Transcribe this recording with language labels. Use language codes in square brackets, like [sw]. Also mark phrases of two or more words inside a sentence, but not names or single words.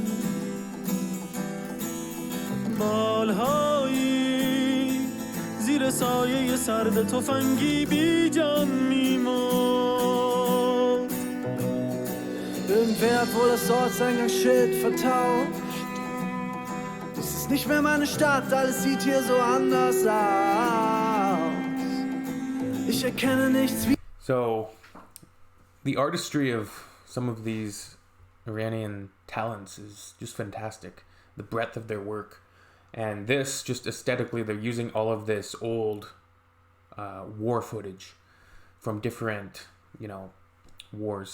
[fa] بالهایی زیر سایه سرد تفنگی بی جان می‌مرد. [de] Irgendwer hat wohl das Ortseingangsschild vertauscht. Das ist nicht mehr meine Stadt, alles sieht hier so anders aus. Ich erkenne nichts wie... [en] So, the artistry of some of these Iranian talents is just fantastic. The breadth of their work. And this, just aesthetically, they're using all of this old war footage from different, wars.